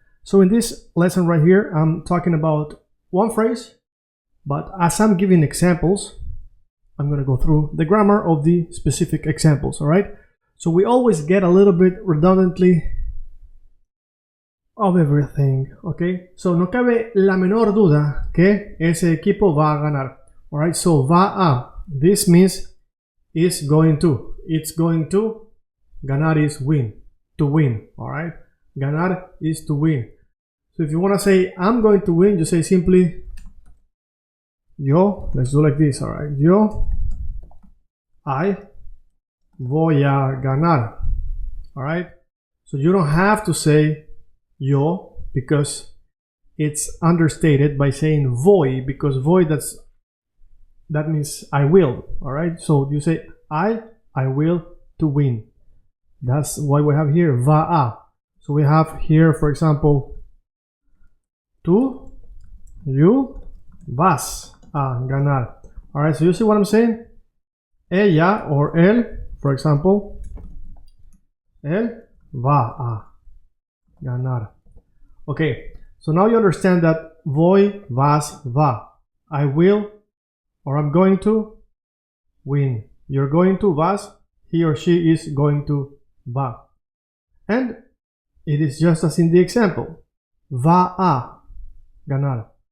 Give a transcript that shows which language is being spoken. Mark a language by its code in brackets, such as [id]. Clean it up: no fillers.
[en] So in this lesson right here, I'm talking about one phrase, but as I'm giving examples, I'm going to go through the grammar of the specific examples. All right, so we always get a little bit redundantly of everything. Okay, so [es] no cabe la menor duda que ese equipo va a ganar. [en] All right, so va a, this means is going to, it's going to, ganar is win, to win. All right, ganar is to win. So if you want to say I'm going to win, you say simply yo. Let's do like this. All right, I [es] voy a ganar. [en] All right, so you don't have to say yo because it's understated by saying voy, because voy, that means I will. All right, so you say I will to win. That's what we have here, va a. So we have here, for example, tú, you [es] vas a ganar. [en] All right, so you see what I'm saying? [es] Ella or él, [en] for example, [es] él va a ganar. [en] Okay, so now you understand that voy, vas, va. I will, or I'm going to win. You're going to, vas, he or she is going to, va. And it is just as in the example, [es] va a ganar.